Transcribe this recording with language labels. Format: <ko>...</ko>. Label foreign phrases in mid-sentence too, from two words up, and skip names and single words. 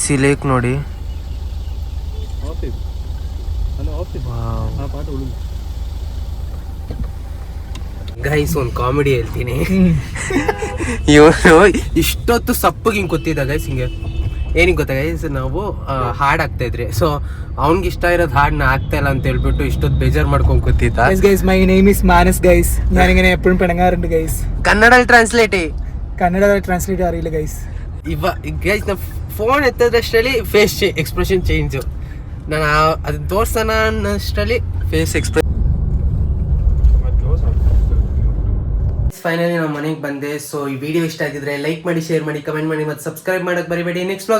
<kn>ಈ ಲೇಕ್ ನೋಡಿ ಗೈಸ್. ಒಂದು ಕಾಮಿಡಿ ಹೇಳ್ತೀನಿ. ಇವನು ಇಷ್ಟೊತ್ತು ಸಪ್ಪಗೆ ಹಿಂಗೆ ಕೂತಿದ್ದ ಗೈಸ್, ಹಿಂಗೆ ಏನಿಗೆ ಗೊತ್ತಾ ಗೈಸ್, ನಾವು ಹಾಡು ಹಾಕ್ತಾ ಇದ್ರಿ. ಸೊ ಅವ್ನಿಗೆ ಇಷ್ಟ ಇರೋದು ಹಾಡನ್ನ ಆಗ್ತಾ ಇಲ್ಲ ಅಂತ ಹೇಳ್ಬಿಟ್ಟು ಇಷ್ಟೊತ್ತು ಬೇಜಾರು ಮಾಡ್ಕೊಂಡು ಕೂತಿದ್ದ.</kn> <en>my name is</en> <ml>മാനസ് ഗൈസ്. ഞാനിങ്ങനെ എപ്പോഴും പിണങ്ങാറുണ്ട് ഗൈസ്.</ml> <kn>ಕನ್ನಡದಲ್ಲಿ</kn> <ml>ട്രാൻസ്ലേറ്റ് അറിയില്ല ഗൈസ്.</ml> <kn>ಗೈಸ್ ನಾ ಫೋನ್ ಎತ್ತದಷ್ಟರಲ್ಲಿ</kn> <en>face expression</en> <kn>ಚೇಂಜು. ನಾನು ಅದನ್ನ ತೋರ್ಸೋಣ ಅನ್ನೋಷ್ಟರಲ್ಲಿ</kn> <en>face expression.</en> <kn>ಫೈನಲಿ ನಾವು ಮನೆಗೆ ಬಂದೆ. ಸೊ ಈ ವಿಡಿಯೋ ಇಷ್ಟ ಆಗಿದ್ರೆ ಲೈಕ್ ಮಾಡಿ, ಶೇರ್ ಮಾಡಿ, ಕಮೆಂಟ್ ಮಾಡಿ, ಮತ್ತು ಸಬ್ಸ್ಕ್ರೈಬ್ ಮಾಡಕ್ಕೆ ಬರಿಬೇಡಿ.</kn>